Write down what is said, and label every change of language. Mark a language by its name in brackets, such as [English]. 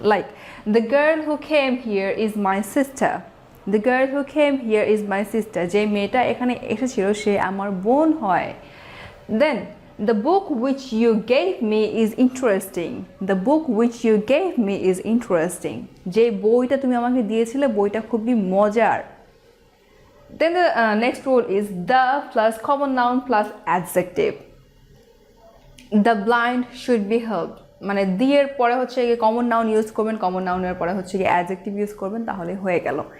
[English] Like the girl who came here is my sister. The girl who came here is my sister. [Bangla] যে মেয়েটা এখানে এসেছিল সে আমার বোন হয়। [English] Then the book which you gave me is interesting. The book which you gave me is interesting. [Bangla] যে বইটা তুমি আমাকে দিয়েছিলে বইটা খুবই মজার। [English] Then the next rule is the plus common noun plus adjective. The blind should be helped. [Bangla] মানে the এর পরে হচ্ছে গিয়ে কমন নাউন ইউজ করবেন, কমন নাউনের পরে হচ্ছে গিয়ে অ্যাডজেক্টিভ ইউজ করবেন, তাহলে হয়ে গেল।